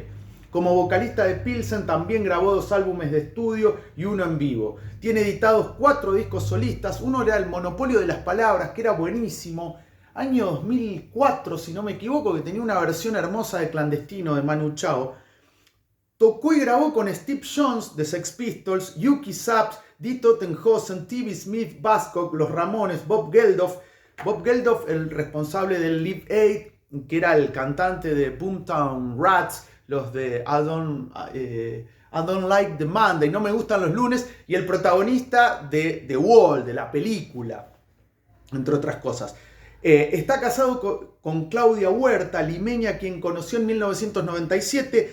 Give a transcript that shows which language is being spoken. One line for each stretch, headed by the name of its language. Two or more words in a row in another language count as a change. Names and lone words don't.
Spanish: Como vocalista de Pilsen también grabó 2 álbumes de estudio y 1 en vivo. Tiene editados 4 discos solistas. Uno era El Monopolio de las Palabras, que era buenísimo. Año 2004, si no me equivoco, que tenía una versión hermosa de Clandestino de Manu Chao. Tocó y grabó con Steve Jones de Sex Pistols, Yuki Saps, Die Totenhosen, T.B. Smith, Buzzcock, Los Ramones, Bob Geldof. Bob Geldof, el responsable del Live Aid, que era el cantante de Boomtown Rats, los de I Don't Like the Monday, no me gustan los lunes, y el protagonista de The Wall, de la película, entre otras cosas. Está casado con Claudia Huerta, limeña, quien conoció en 1997.